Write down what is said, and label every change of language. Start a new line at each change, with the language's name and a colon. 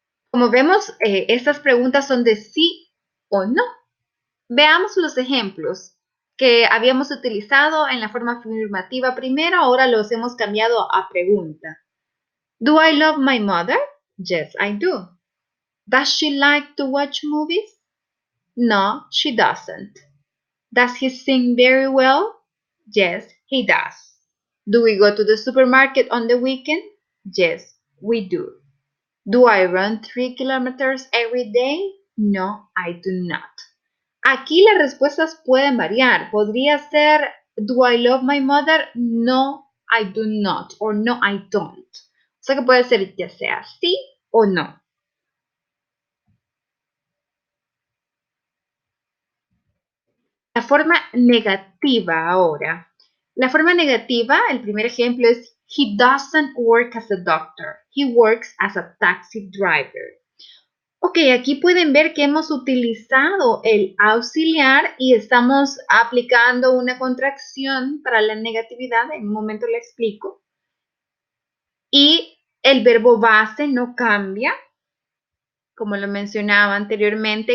Spanish: Como vemos, estas preguntas son de sí o no. Veamos los ejemplos que habíamos utilizado en la forma afirmativa primero, ahora los hemos cambiado a pregunta.
English: Do I love my mother? Yes, I do. Does she like to watch movies? No, she doesn't. Does he sing very well? Yes, he does. Do we go to the supermarket on the weekend? Yes, we do. Do I run 3 kilometers every day? No, I do not.
Spanish: Aquí las respuestas pueden variar. Podría ser,
English: do I love my mother? No, I do not.
Spanish: O
English: no, I don't.
Spanish: O sea que puede ser ya sea sí o no. La forma negativa ahora. La forma negativa, el primer ejemplo es,
English: he doesn't work as a doctor. He works as a taxi driver.
Spanish: Ok, aquí pueden ver que hemos utilizado el auxiliar y estamos aplicando una contracción para la negatividad. En un momento le explico. Y el verbo base no cambia, como lo mencionaba anteriormente.